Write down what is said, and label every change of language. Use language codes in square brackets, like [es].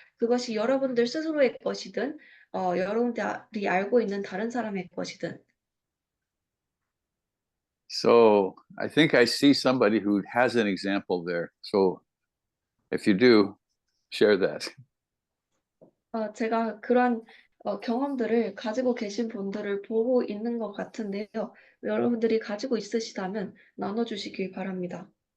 [ko] 그것이 여러분들 스스로의 것이든 여러분들이 알고 있는 다른 사람의 것이든. [en] So I think I see somebody who has an example there. So if you do, share that. [ko] 제가 그런 경험들을 가지고 계신 분들을 보고 있는 것 같은데요. 여러분들이 가지고 있으시다면 나눠주시길 바랍니다.